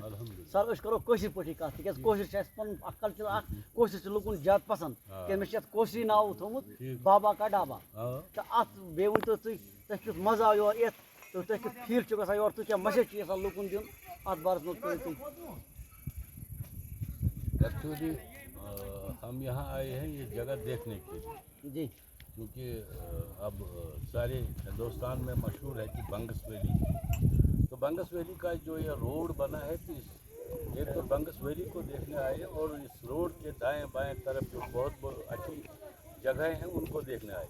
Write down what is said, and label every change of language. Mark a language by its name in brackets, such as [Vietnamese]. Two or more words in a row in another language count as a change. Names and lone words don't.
[Kashmiri] سر أسۍ کرو کٲشِر پٲٹھی کَتھ, تِکیٛازِ کٲشُر چھِ اَسہِ پَنُن اکھ کلچر اکھ. کٲشُر چھِ لُکن زیادٕ پسنٛد, تِکیٛازِ مےٚ چھِ یَتھ کٲشرُے ناو تھوٚمُت بابا کا ڈابا. تہٕ اَتھ بیٚیہِ ؤنۍتو تُہۍ تۄہہِ کیُتھ مزٕ آو یور یِتھ, تہٕ تۄہہِ کیُتھ فیٖل چھُ گژھان یور, تُہۍ کیٛاہ میسیج چھُ یژھان لُکن دیُن اَتھ بارس منٛز کٔرِو تُہۍ. [Urdu] ایکچولی ہم یہاں آئے ہیں یہ جگہ دیکھنے کے لیے, جی کیونکہ اب سارے ہندوستان میں مشہور ہے کہ بنگس ویلی. تو بنگس ویلی کا جو یہ روڈ بنا ہے, تو ایک تو بنگس ویلی کو دیکھنے آئے, اور اس روڈ کے دائیں بائیں طرف جو بہت اچھی جگہیں ہیں ان کو دیکھنے آئے.